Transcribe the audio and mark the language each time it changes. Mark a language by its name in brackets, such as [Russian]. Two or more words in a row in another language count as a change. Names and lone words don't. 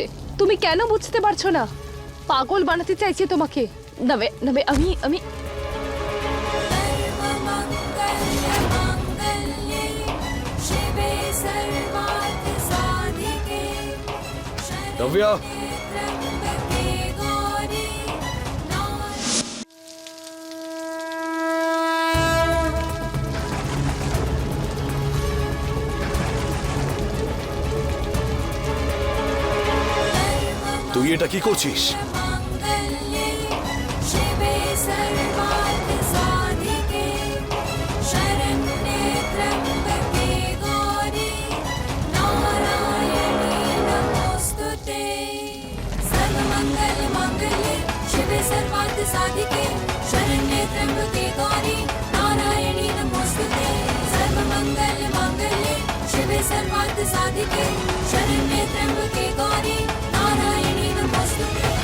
[Bangla] তুমি কেন বুঝতে পারছো না? পাগল বানাতে চাইছে তোমাকে। নবে নবে, আমি [Sanskrit] शिवे सर्वार्थ साधिके [Bangla] नव्या, [Sanskrit] त्र्यंबके गौरी [Bangla] তুই এটা কি করছিস? [Sanskrit] मंगल्ये शिवे सर्वार्थ साधिके शरण्ये त्र्यंबके गौरी नारायणी नमोस्तुते सर्वमंगल मांगल्ये शिवे सर्वार्थ साधिके शरण्ये त्र्यंबके गौरी नारायणी नमोस्तुते सर्वमंगल मांगल्ये शिवे सर्वार्थ साधिके शरण्ये त्र्यंबके गौरी नारायणी नमोस्तुते।